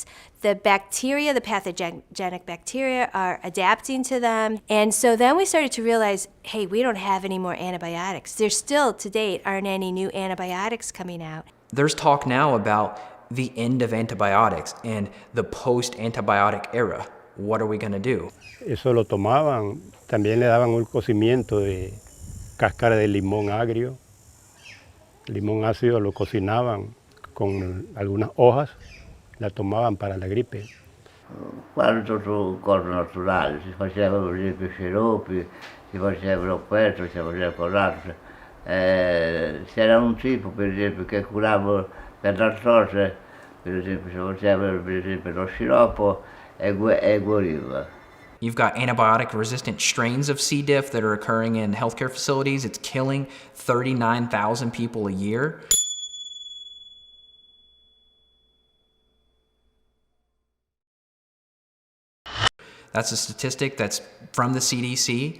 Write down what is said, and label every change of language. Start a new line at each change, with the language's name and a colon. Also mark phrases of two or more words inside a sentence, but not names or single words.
English: The bacteria, the pathogenic bacteria, are adapting to them. And so then we started to realize, hey, we don't have any more antibiotics. There still, to date, aren't any new antibiotics coming out. There's talk now about the end of antibiotics and the post-antibiotic era, what are we going to do?
Spanish: Eso lo tomaban, también le daban un cocimiento de cáscara de limón agrio, limón ácido lo cocinaban con algunas hojas, la tomaban para la gripe.
Italian: Quando tutto cose naturali, si faceva per esempio sciroppi, si facevano questo, si faceva quell'altro. C'era un tipo per esempio che curava per l'artrose, per esempio si faceva per esempio lo sciroppo e guariva.
English: You've got antibiotic-resistant strains of C. diff that are occurring in healthcare facilities. It's killing 39,000 people a year. That's a statistic that's from the CDC.